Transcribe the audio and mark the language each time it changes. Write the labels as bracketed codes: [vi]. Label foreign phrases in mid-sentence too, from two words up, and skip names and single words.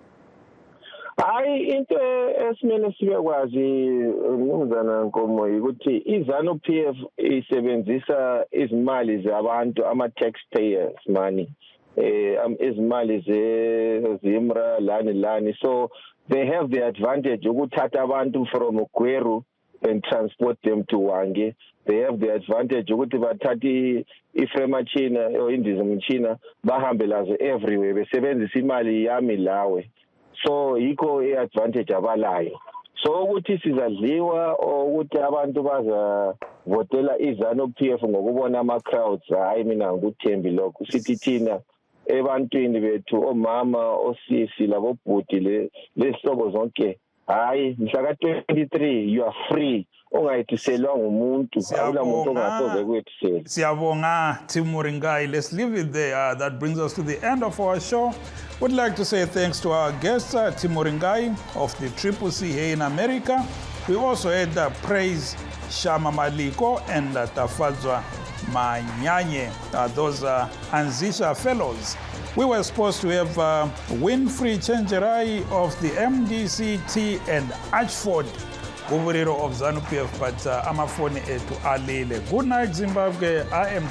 [nd] Hayi, into esimele sibekwazi Mnumzana Nkomo ukuthi iZANU-PF isebenzisa izimali zabantu, ama- [en] taxpayers money, [nd] izimali ze-Zimra lani. [en] So they have the advantage [nd] ukuthatha abantu [en] from Gweru and transport them to Wange. They have the advantage [nd] ukuthi bathathe ifremachina or indizimchina bahambe lazo everywhere besebenzisa imali yami lawe. So yiko i-advantage abalayo. So ukuthi sizadliwa ukuthi abantu bazavotela iZANU-PF ngokubona ama-crowds, hayi mina ngikuthembi lokho. Sithi thina ebantwini bethu, omama, osisi, labobhuti, lezihlobo zonke, hayi mhla ka-23 [en] you are free, [nd] ungayithiselwa ngumuntu, awula muntu ongasoze kwethisela. Siyabonga Tim Muringai. [en] Let's leave it there. That brings us to the end of our show. Would like to say thanks to our guest Tim Muringai of the Triple C here in America. We also had Praise Shama Maliko and Tafadzwa Manyanye. Those are Anzisha fellows. We were supposed to have Winfrey Chenjerai of the MDCT and Ashford Guvuriro of ZANU-PF, but [nd] amafoni etu alile. [en] Good night, Zimbabwe. I am